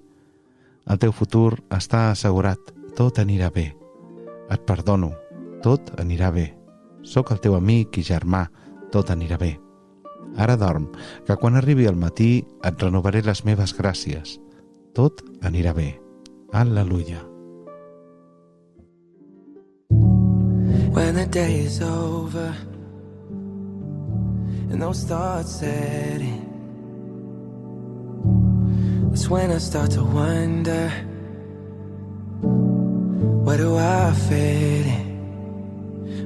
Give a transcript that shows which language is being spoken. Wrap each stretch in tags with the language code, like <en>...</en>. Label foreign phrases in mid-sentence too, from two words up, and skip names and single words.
<ca>El teu futur està assegurat. Tot anirà bé. Et perdono, tot anirà bé. Sóc el teu amic i germà, tot anirà bé. Ara dorm, que quan arribi el matí et renovaré les meves gràcies. Tot anirà bé. Al·leluia.</ca> <en>When the day is over and those thoughts set in, that's when I start to wonder, where do I fit in?</en>